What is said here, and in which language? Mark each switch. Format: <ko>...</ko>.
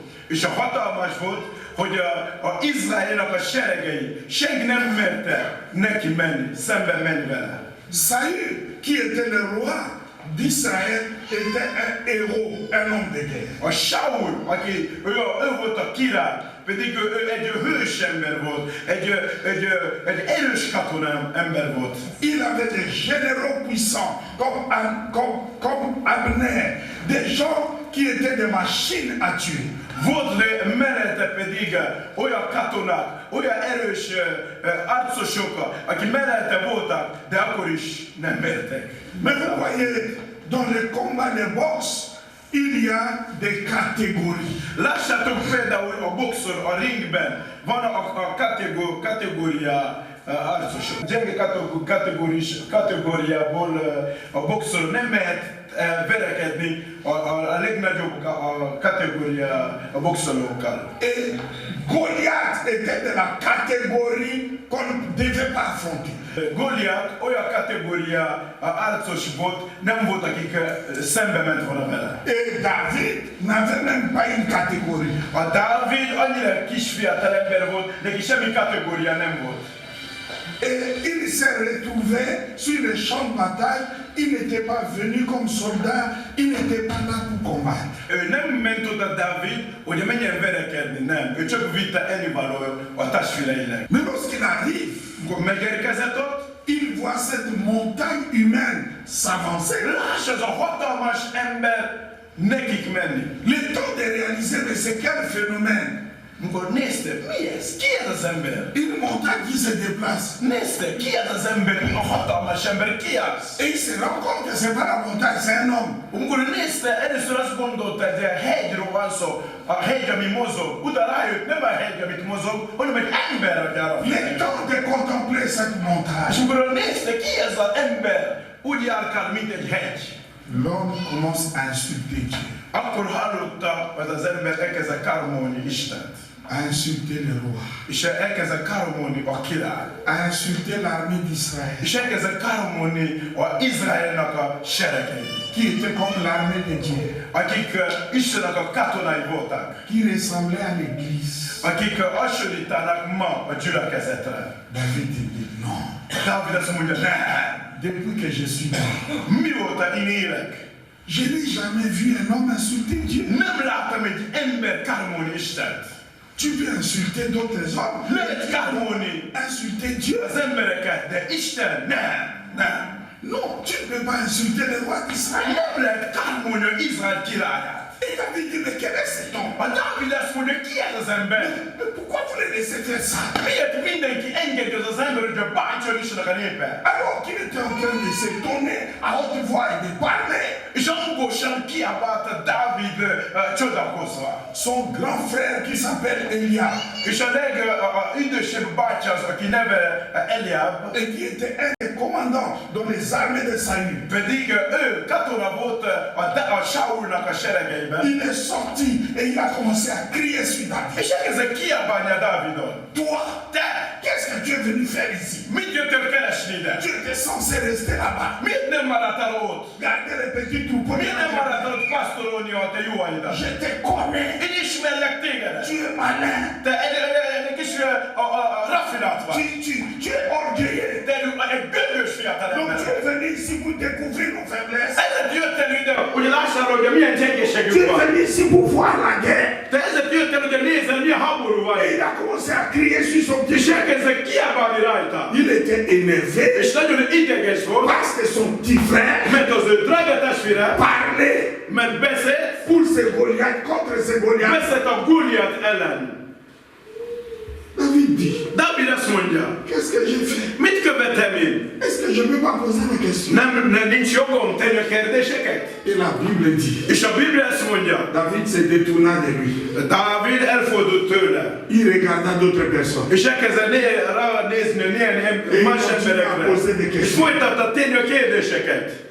<hu>És a hatalmas volt, hogy a Izraelnek a seregei senki nem merte neki menni, szembe menni vele.</hu> <fr>Saül, qui était le roi d'Israël, était un héros, un homme de guerre.</fr> <hu>A Saul, aki ő volt a király, pedig ő egy hős ember volt, egy erős katona ember volt.</hu> <fr>Il avait des généraux puissants, comme Abner, des gens qui étaient des machines à tuer.</fr> <hu>Volt mellette pedig olyan katonák, olyan erős arcosok, akik mellette voltak, de akkor is nem mertek.</hu> <fr>Mais vous voyez, dans le combat de boxe, il y a des catégories.</fr> <hu>Lássátok például a boxon, a ringben van a kategória harcosok. Gyenge kategóriából a boxon nem mehet verekedni a legnagyobb kategória a boxolókkal.</hu> <fr>Et Goliath était de la catégorie qu'on ne devait pas affronter.</fr> <hu>Goliath olyan kategória harcos volt, nem volt, akik szembe ment volna vele.</hu> <fr>Et David n'avait même pas une catégorie.</fr> <hu>A Dávid annyira kis fiatal ember volt, neki semmi kategória nem volt.</hu> <fr>Et il s'est retrouvé sur le champ de bataille. Il n'était pas venu comme soldat, il n'était pas là pour combattre.</fr> <hu>Nem ment oda Dávid, hogy menjen verekedni, nem. Ő csak vitte ennivaló a testvéreinek.</hu> <fr>Mais lorsqu'il arrive,</fr> <hu>megérkezett ott,</hu> <fr>il voit cette montagne humaine s'avancer.</fr> <hu>Lássa, ez a hatalmas ember nekik menni.</hu> <fr>Le temps de réaliser mais c'est quel phénomène.</fr> <hu>Amikor nézte, mi ez? Ki ez az ember?</hu> <fr>Une montagne qui se déplace.</fr> <hu>Nézte, ki ez az ember? A hatalmas ember, ki az?</hu> <fr>Et il se rend compte que c'est pas la montagne, c'est un homme.</fr> <hu>Amikor nézte, először azt gondolta, hogy a hegyről van szó, a hegy, ami mozog. Utána rájött, nem a hegy, amit mozog, hanem egy ember, aki arra</hu> <fr>Le temps de contempler cette montagne.</fr> <hu>És amikor nézte, ki ez az ember? Úgy járkál, mint egy hegy.</hu> <fr>L'homme commence à insulter Dieu.</fr> <hu>Akkor hallotta, hogy az ember elkezdett káromolni Istent.</hu> <fr>À insulter le roi.</fr> <hu>És elkezdett káromolni a király.</hu> <fr>À insulter l'armée d'Israël.</fr> <hu>És elkezdett káromolni az Izraelnek a seregei.</hu> <fr>Qui était comme l'armée de Dieu.</fr> <hu>Akik Istennek a katonái voltak.</hu> <fr>Qui ressemblait à l'église.</fr> <hu>Akik hasonlítanak ma a gyülekezetre.</hu> <fr>David dit non.</fr> <hu>Dávid azt mondja, nem.</hu> <fr>Depuis que je suis là.</fr> <hu>Mióta én élek.</hu> <fr>Je n'ai jamais vu un homme insulter Dieu.</fr> <hu>Nem láttam egy ember káromolni Istent.</hu> <fr>Tu peux insulter d'autres hommes.</fr> <hu>Lehet káromolni</hu> <fr>Insulter Dieu.</fr> <hu>az embereket, de Isten nem.</hu> <fr>Non, tu ne peux pas insulter le roi d'Israël.</fr> <hu>Nem lehet káromolni Izrael királyát.</hu> <fr>Et David dit, mais quel est cet homme?</fr> <hu>A Dávid azt mondja, ki ez az ember?</hu> <fr>Mais pourquoi vous le laissez faire ça?</fr> <hu>Miért mindenki engedi az ember, hogy a bántson Istennek a népe?</hu> <fr>Alors qu'il était en train de s'étonner à haute voix et de parler.</fr> <hu>És hangosan kiabálta Dávid csodálkozva.</hu> <fr>Son grand frère qui s'appelle Eliab.</fr> <hu>És a legidősebb bátyja az, aki neve Eliab.</hu> <fr>Et qui était un des commandants dans les armées de Saül.</fr> <hu>Pedig ő katona volt a Saulnak a seregeiben.</hu> <fr>Il est sorti et il a commencé à crier sur David.</fr> <hu>És elkezdett kiabálni a Dávidon.</hu> <fr>Toi, qu'est-ce que tu es venu faire ici?</fr> <hu>Mit jöttél keresni ide?</hu> <fr>Tu étais censé rester là-bas.</fr> <hu>Miért nem maradtál ott?</hu> <fr>Garder les petits troupeaux.</fr> <hu>Miért nem maradtál ott passzolni a te juhaidat?</hu> <fr>Je te connais.</fr> <hu>Én ismerlek téged.</hu> <fr>Tu es malin.</fr> <hu>Te egy kis raffinát vagy.</hu> <fr>Tu es orgueilleux.</fr> <hu>Te egy gőgös fiatal</hu> <fr>Donc</fr> <hu>ember.</hu> <fr>tu es venu ici pour découvrir nos faiblesses.</fr> <hu>Ezért jöttél ide, hogy lássál, hogy milyen</hu> <fr>Tu</fr> <hu>gyengeségünk</hu> <fr>es</fr> <hu>van.</hu> <fr>venu ici pour voir la guerre.</fr> <hu>Te ezért jöttél, hogy nézzel, milyen háború van.</hu> <fr>Et il a commencé à crier sur son petit</fr> <hu>És</hu> <fr>chien.</fr> <hu>elkezdett kiabálni rajta.</hu> <fr>Il était énervé</fr> <hu>És nagyon ideges volt,</hu> <fr>parce que son petit frère</fr> <hu>mert az ő drága testvére,</hu> <fr>parlait</fr> <hu>mert beszélt,</hu> <fr>pour ce Goliath contre ce Goliath.</fr> <hu>beszélt a Góliát ellen.</hu> <fr>David David dit,</fr> <hu>David azt mondja,</hu> <fr>qu'est-ce que j'ai fait?</fr> <hu>mit követem én?</hu> <fr>Est-ce que je ne peux pas poser la question?</fr> <hu>Nincs jogom tenni a kérdéseket?</hu> <fr>Et la Bible dit,</fr> <hu>És a Biblia azt mondja,</hu> <fr>David se détourna de lui.</fr> <hu>Dávid elfordult tőle.</hu> <fr>Il regarda d'autres personnes.</fr> <hu>És elkezdett ránézni más emberekre. És folytatta tenni a kérdéseket.</hu>